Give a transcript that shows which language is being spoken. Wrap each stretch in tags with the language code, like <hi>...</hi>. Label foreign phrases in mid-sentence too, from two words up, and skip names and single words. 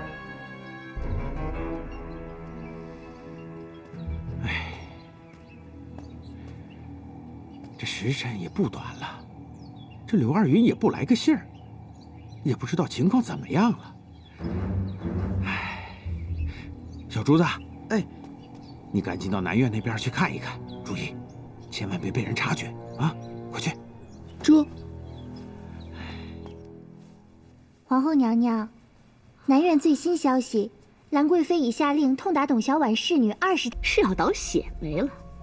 <zh>这时辰也不短了，这柳二雲也不來個信兒，也不知道情況怎麼樣了。小竹子，哎，你趕緊到南院那邊去看一看，注意，千萬別被人察覺啊！快去。這，皇後娘娘，南院最新消息，蘭貴妃已下令痛打董小宛侍女20，是要倒血霉了。</zh>